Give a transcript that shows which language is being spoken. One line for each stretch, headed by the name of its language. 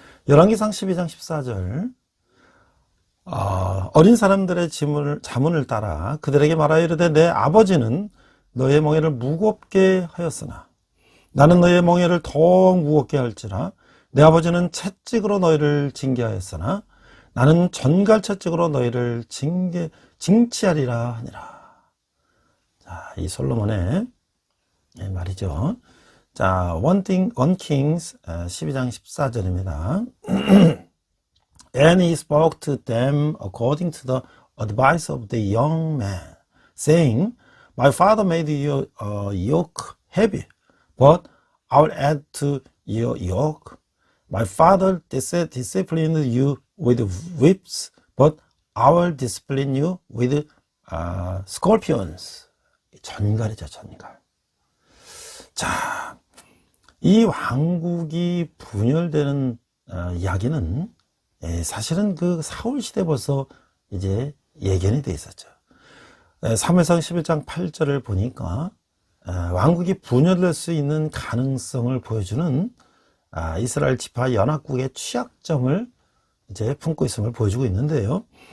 Korean: 열왕기상 12장 14절 어린 사람들의 자문을 따라 그들에게 말하여 이르되 내 아버지는 너의 멍에를 무겁게 하였으나 나는 너의 멍에를 더욱 무겁게 할지라 내 아버지는 채찍으로 너희를 징계하였으나 나는 전갈 채찍으로 너희를 징치하리라 하니라. 자, 이 솔로몬의 말이죠. 자, 1 Kings 12장 14절입니다.
English: And he spoke to them according to the advice of the young man, saying, My father made your yoke heavy, but I will add to your yoke. My father disciplined you with whips, but I will discipline you with scorpions.
Korean: 전갈이죠, 전갈. 자, 이 왕국이 분열되는 이야기는 사실은 그 사울 시대 벌써 이제 예견이 돼 있었죠. 사무엘상 11장 8절을 보니까 왕국이 분열될 수 있는 가능성을 보여주는 이스라엘 지파 연합국의 취약점을 이제 품고 있음을 보여주고 있는데요.